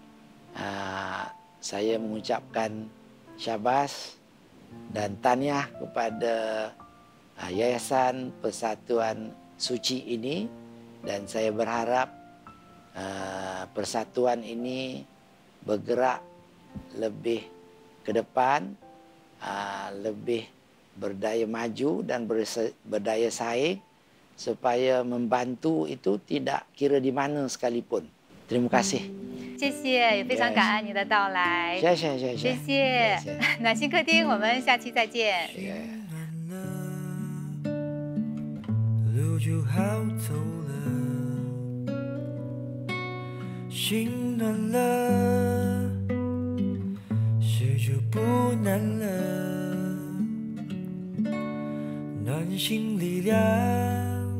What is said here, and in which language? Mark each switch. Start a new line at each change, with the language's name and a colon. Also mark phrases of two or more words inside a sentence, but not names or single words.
Malay: Saya mengucapkan syabas dan tahniah kepada Yayasan Persatuan Suci ini, dan saya berharap persatuan ini bergerak lebih ke depan, lebih berdaya maju dan berdaya saing supaya membantu itu tidak kira di mana sekalipun. Terima kasih.
Chinese: 谢谢，也非常感恩您的到来。谢谢，谢谢，谢谢。暖心客厅，我们下期再见。路就好走了，心暖了，事就不难了，暖心力量。